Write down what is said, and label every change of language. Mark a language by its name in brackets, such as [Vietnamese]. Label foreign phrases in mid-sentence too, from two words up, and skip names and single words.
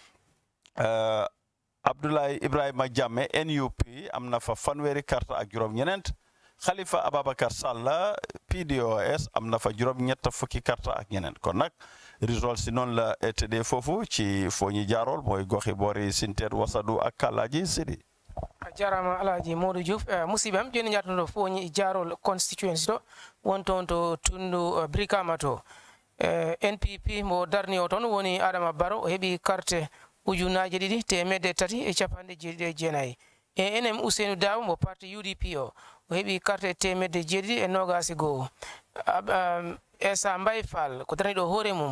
[Wolof] Abdoulaye Ibrahima Jammeh NUP am na fa fanweeri karta ak juróom-ñeneent Halifa Ababakar Salla PDOS am na fa juróom-ñett fukki karta ak ñeneent kon nag résultat si noonu la tëddee foofu ci foo ñi jaarool mooy goxi boori Sinteet Wasadu ak Kàllaaji Sidi [Fula] jarama Alhaji Modou Diouf musibam joni jatuno Fonyi Jarol constituency to wonton to tundu Brikama to NPP mo darni o ton woni Adama Barrow o heɓi carte ujunaje ɗiɗi temedde tati e capanɗe jeenayyi ANM Ousseynou Dabo mo parti UDP o heɓi carte temedde jeeɗiɗi e nogasi goho Essa Mbye Fall ko darani ɗo hoore mum